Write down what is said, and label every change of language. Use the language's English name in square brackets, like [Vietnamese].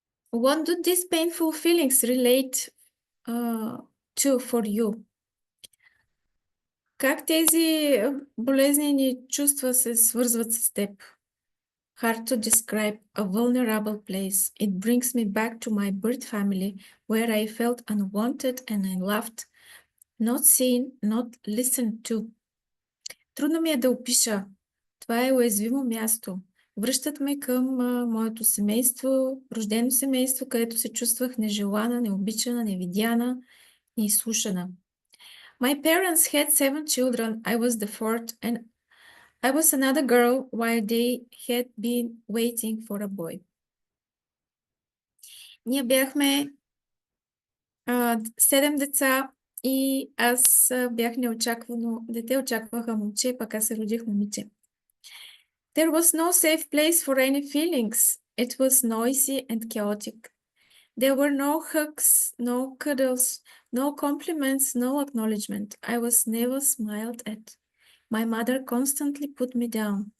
[English] What do these painful feelings relate to for you? [Bulgarian] Как тези болезнени чувства се свързват с теб? [English] Hard to describe, a vulnerable place. It brings me back to my bird family, where I felt unwanted and I loved, not seen, not listened to. [Bulgarian] Трудно ми е да опиша. Това е уязвимо място. Връщат ме към моето семейство, рождено семейство, където се чувствах нежелана, необичана, невидяна, неизслушана. [English] My parents had 7 children. I was the fourth, and I was another girl while they had been waiting for a boy. [Bulgarian] Ние бяхме 7 деца и аз бях неочаквано дете, очакваха момче, пък аз се родих момиче. [English] There was no safe place for any feelings. It was noisy and chaotic. There were no hugs, no cuddles, no compliments, no acknowledgement. I was never smiled at. My mother constantly put me down.